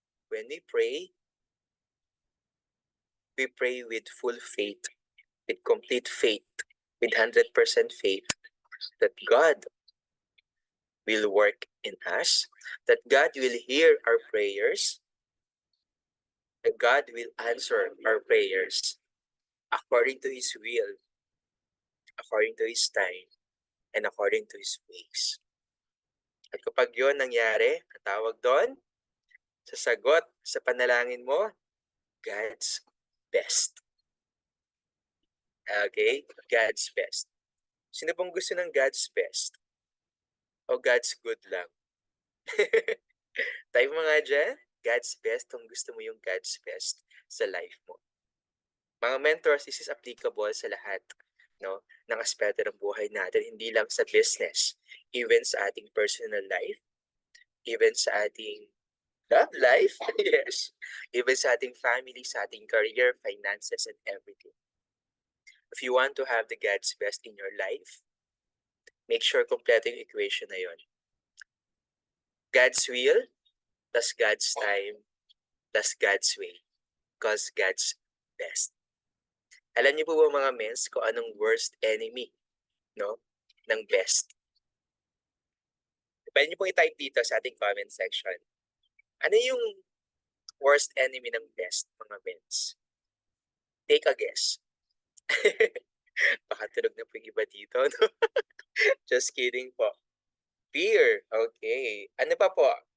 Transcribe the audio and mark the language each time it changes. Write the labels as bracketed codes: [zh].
[en] When we pray with full faith, with complete faith, with 100% faith that God will work in us, that God will hear our prayers, that God will answer our prayers according to His will, according to His time, and according to His ways. [tl] At kapag yun nangyari, ang tawag doon, sa sagot sa panalangin mo, God's best. [en] Okay? God's best. [tl] Sino bang gusto ng [en] God's best? [tl] O God's good lang? Tayo mga dyan, God's best kung gusto mo yung God's best sa life mo. Mga mentors, [en] this is applicable [tl] sa lahat no, ng aspeto ng buhay natin, hindi lang sa business, even sa ating personal life, even sa ating love life, yes, even sa ating family, sa ating career, finances, [en] and everything. If you want to have the God's best in your life, make sure [tl] kompleto yung equation na yon. [en] God's will, plus God's time, plus God's way, because God's best. [tl] Alam niyo po ba mga mens kung anong worst enemy no, ng best? Pwede niyo pong i-type dito sa ating comment section. Ano yung worst enemy ng best, mga mens? [en] Take a guess. [tl] Baka tulog na po yung iba dito, no? [en] Just kidding [tl] po. Fear. Okay. Ano pa po?